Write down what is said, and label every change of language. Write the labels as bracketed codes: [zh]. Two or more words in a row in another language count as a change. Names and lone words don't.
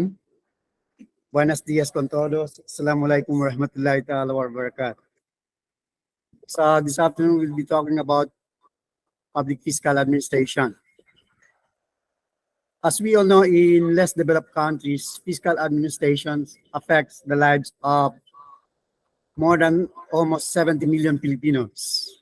[es] Buenos dias con todos. [ar] السلام عليكم ورحمة الله تعالى وبركاته. [en] So, this afternoon we'll be talking about public fiscal administration. As we all know, in less developed countries, fiscal administration affects the lives of more than almost 70 million Filipinos.